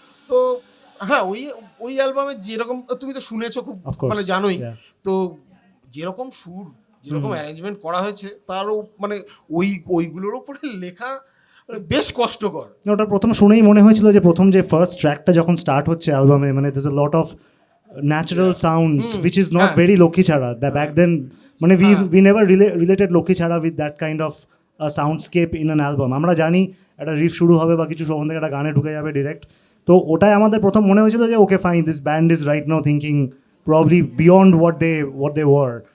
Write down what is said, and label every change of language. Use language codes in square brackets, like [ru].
[bn] তো হ্যাঁ, ওই অ্যালবামে যেরকম তুমি তো শুনেছো খুব মানে জানোই, তো যেরকম সুর যেরকম অ্যারেঞ্জমেন্ট করা হয়েছে তারও মানে ওইগুলোর উপরে লেখা বেশ কষ্টকর। ওটা প্রথম শুনেই মনে হয়েছিল যে প্রথম যে ফার্স্ট ট্র্যাকটা যখন স্টার্ট হচ্ছে অ্যালবামে, মানে [en] there's a lot of natural sounds which is not very Lakkhichhara. That back then মানে we never related Lakkhichhara with that kind of a soundscape in an album. [bn] আমরা জানি একটা রিফ শুরু হবে বা কিছু ওখান থেকে একটা গানে ঢুকে যাবে ডিরেক্ট, তো ওটাই আমাদের প্রথম মনে হয়েছিল যে [en] Okay fine, this band is right now thinking probably beyond what they were.